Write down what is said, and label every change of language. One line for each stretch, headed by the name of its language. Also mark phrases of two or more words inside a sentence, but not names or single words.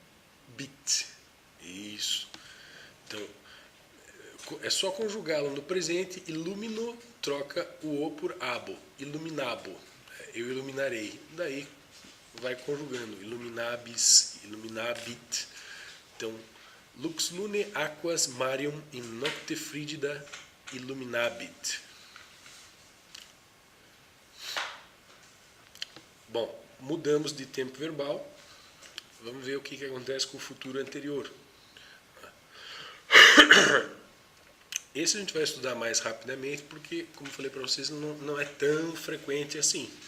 Portuguese: Isso. Então, é só conjugá-lo no presente. Ilumino troca o o por abo. Iluminabo. Eu iluminarei. Daí vai conjugando.
Latin: Iluminabis, iluminabit.
Portuguese: Então,
Latin: lux lune aquas marium in nocte frigida illuminabit.
Portuguese: Bom, mudamos de tempo verbal. Vamos ver o que acontece com o futuro anterior. Esse a gente vai estudar mais rapidamente, porque, como eu falei para vocês, não é tão frequente assim.